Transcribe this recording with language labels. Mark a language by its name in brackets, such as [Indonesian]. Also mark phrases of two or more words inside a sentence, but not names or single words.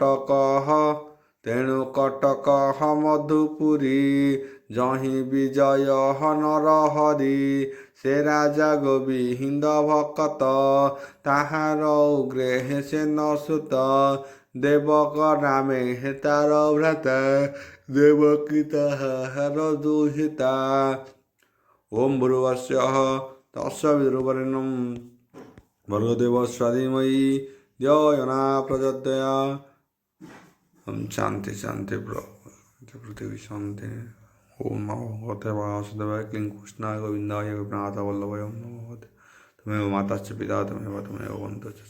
[Odia] ତେଣୁ ତେଣୁ କଟକ ମଧୁପୁରୀ ଯହିଁ ବିଜୟ ନରହରି ସେ ରାଜା ଗୋବିନ୍ଦ ଭକତ ତାହାର ଉଗ୍ରେ ସେ ନସୁତ ଦେବକ ନାମେ ତାର ଭ୍ରାତା ଦେବକୀ ତାହାର ଦୁହିତା। [Sanskrit] ଓಂ ଭୁର୍ଭୁବସ୍ୱଃ ତତ୍ସବିତୁର୍ବରେଣ୍ୟଂ ଭର୍ଗୋ ଦେବस्य धीमहि धियो यो न प्रचोदयात्। शांति शांति पृथ्वी शांति। ओम नमो भगवते वासुदेवाय क्लीं कृष्णाय गोविन्दाय गोपीनाथ वल्लभाय ओम नमो भगवते। त्वमेव माता च पिता त्वमेव बन्धुश्च।